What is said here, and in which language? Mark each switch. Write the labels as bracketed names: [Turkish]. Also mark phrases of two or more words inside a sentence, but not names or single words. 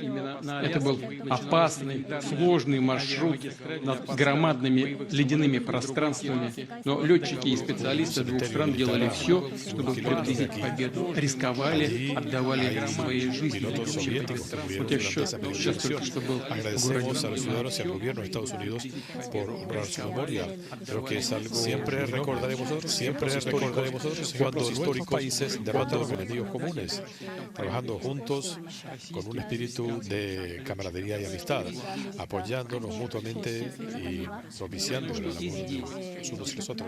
[Russian] Это был опасный, сложный маршрут над громадными ледяными пространствами, но летчики и специалисты двух стран делали все, чтобы приблизить победу, рисковали, отдавали свои жизни. Вот я сейчас только что был [Spanish] Agradecemos a los ciudadanos y al gobierno de Estados Unidos por honrar su memoria. Creo que es algo siempre recordaremos cuando nuestros países derrotan a los enemigos comunes, trabajando juntos con un espíritu de camaradería y amistad, apoyándonos mutuamente y propiciando el amor de los unos y los otros.